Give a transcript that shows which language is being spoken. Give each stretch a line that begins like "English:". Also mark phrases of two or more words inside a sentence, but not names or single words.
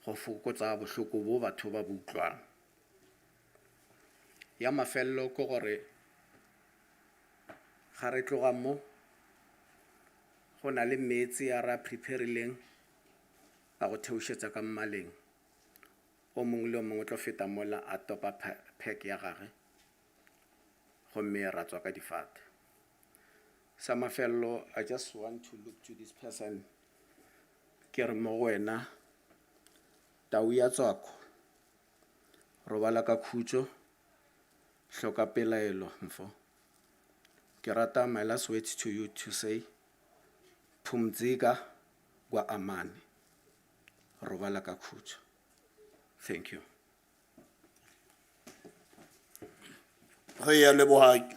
Northern Sotho: go fokotsa bohloko bo batho ba bo utlwang. Ya mafelelo ke gore ga re tloga mo go na le metsi a ra preparileng a go theošetša ka mmaleng, o mongwe le o mongwe o tlo feta mola a topa pack ya gage gomme ra tswa ka difate. Sa mafelelo,
English: I just want to look to this person
Northern Sotho: ke re mo go wena tau ya tswako robala ka khutšo hloka pelaelo mfo. Ke rata
English: my last words to you to say
Swahili: phumzika kwa amani
Northern Sotho: robala ka khutšo.
English: Thank you.
Northern Sotho: Re ya leboha.